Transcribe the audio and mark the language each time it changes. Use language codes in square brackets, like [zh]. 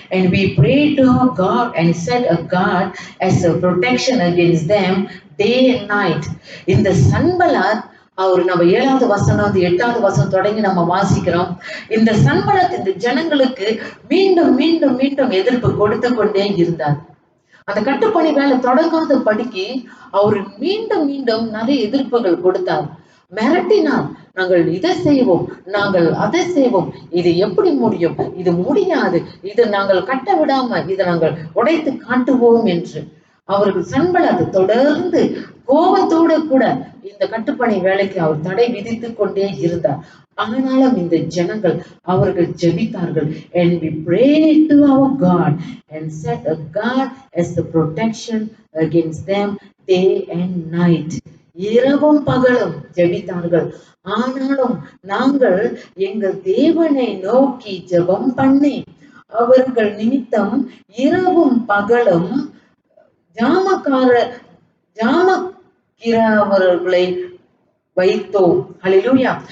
[en] And we prayed to our God and set a guard as a protection against them day and night. [ta] இந்த சன்பலாத் அவர் நம்ம 7வது வசனம் 8வது வசனம் தொடங்கி நம்ம வாசிக்கிறோம். இந்த சன்பலாத் இந்த ஜனங்களுக்கு மீண்டும் மீண்டும் மீண்டும் எதிர்ப்பு கொடுத்து கொண்டே இருந்தார். அந்த கட்டுப்பணி வேலை தொடங்காத படிக்கு அவர் மீண்டும் மீண்டும் நிறைய எதிர்ப்புகள் கொடுத்தார். மிரட்டினார். நாங்கள் இதை செய்வோம், நாங்கள் அதை செய்வோம், இது எப்படி முடியும், இது முடியாது, இது நாங்கள் கட்ட விடாம இதை நாங்கள் உடைத்து காட்டுவோம் என்று அவர்கள் சன்பலாத் தொடர்ந்து கோபத்தோடு கூட இந்த கட்டுப்பணி வேலைக்கு அவர் தடை விதித்து கொண்டே இருந்தார். ஆனாலும் இந்த ஜனங்கள் அவர்கள் ஜெபித்தார்கள். [en] And we prayed to our God and set a guard as the protection against them day and night. [ta] இரவும் பகலும் ஜெபித்தார்கள். ஆனாலும் நாங்கள் எங்கள் தேவனை நோக்கி ஜெபம் பண்ணி அவர்கள் நிமித்தம் இரவும் பகலும் ஜாமக்கிறவர்களை வைத்தோம். ஹல்லேலூயா.